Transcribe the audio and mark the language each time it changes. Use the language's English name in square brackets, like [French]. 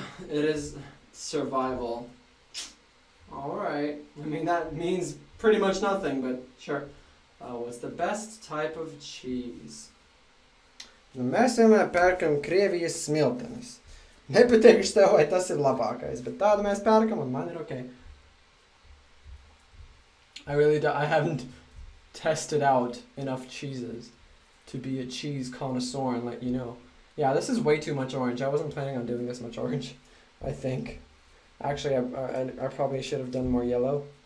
[English] It is survival. Alright. I mean, that means pretty much nothing, but sure. What's the best type of cheese? [Latvian] Nu, mēs vienmēr pērkam Krievijas smiltenes. Nepateikšu tev, vai tas ir labākais, bet tādu mēs pērkam un man ir okay. [English] I haven't tested out enough cheeses to be a cheese connoisseur and let you know. Yeah, this is way too much orange. I wasn't planning on doing this much orange, I think. Actually, I probably should have done more yellow.